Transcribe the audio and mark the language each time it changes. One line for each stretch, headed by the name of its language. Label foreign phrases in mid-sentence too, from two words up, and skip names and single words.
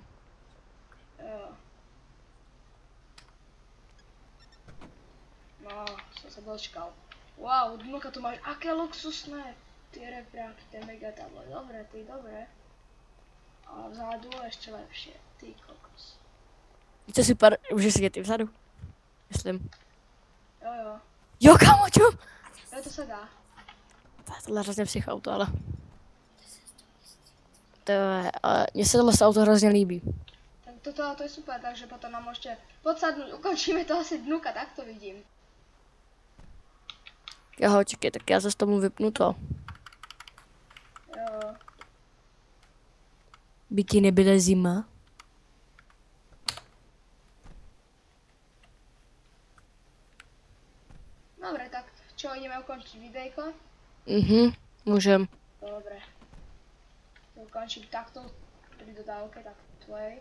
Slovak: Jo. No, som sa dočkal. Wow, dnuka tu máš, aké luxusné tie repráky, tie megatable, dobre, ty dobre. A vzadu ešte lepšie, ty kokos.
Czech: Víte super, můžeš sedět i vzadu. Myslím. Jo.
Slovak: Jo, kámo, čo? Jo, to sa dá.
Czech: Tohle je hrozně psycho auto, ale... To je, ale mně se tohle auto hrozně líbí.
Slovak: Tak toto auto je super, takže potom nám môžete podsadnúť, ukončíme to asi dnuka, tak to vidím.
Czech: Jo, čekej, tak já zase tomu vypnu to. Jo. By ti nebyla zima?
Slovak: Dobre, tak čo, ideme ukončiť videjko?
Czech: Můžem.
Slovak: Dobre. To ukončím takto pri dodávke, tak tvojej.